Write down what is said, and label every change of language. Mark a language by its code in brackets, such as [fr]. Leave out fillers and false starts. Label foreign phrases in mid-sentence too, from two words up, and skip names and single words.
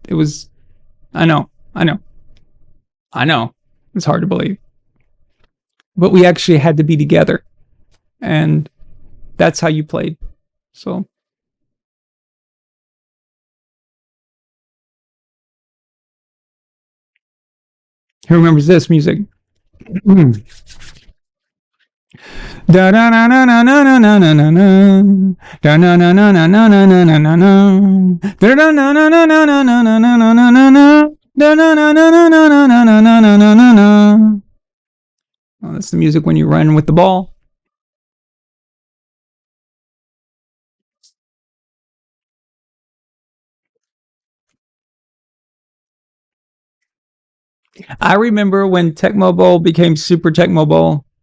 [en] It was, I know. It's hard to believe. But we actually had to be together. And that's how you played. So. Who remembers this music? Da na na na na na na na na na. Da na na na na na na na na na na. Da na na na na na na na na na na na na. Da na na na na na na na na na na na na. Oh, that's the music when you run with the ball. I remember when Tecmo Bowl became Super Tecmo Bowl.